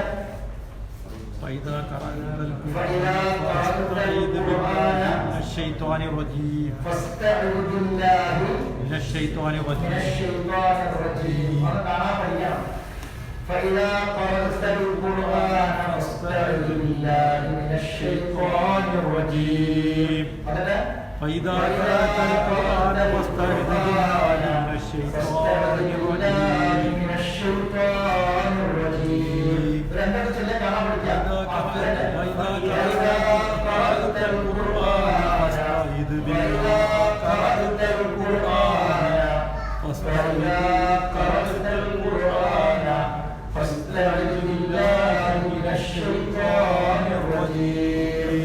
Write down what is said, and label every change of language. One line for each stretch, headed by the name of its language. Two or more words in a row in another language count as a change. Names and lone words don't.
Arabic: فإذا قرأت فاستعذ بالله من الشيطان الرجيم. فاستعذ بالله من الشيطان الرجيم.
Malayalam: അത് കാണാൻ പഠിക്കണം.
Arabic: فإذا قرأت القرآن فاستعذ بالله من الشيطان الرجيم. فإذا قرأت القرآن فاستعذ بالله من الشيطان الرجيم.
Malayalam: രണ്ടൊക്കെ ചൊല്ലി കാണാൻ പഠിക്കാം.
Arabic: فاستعذ بالله من الشيطان الرجيم.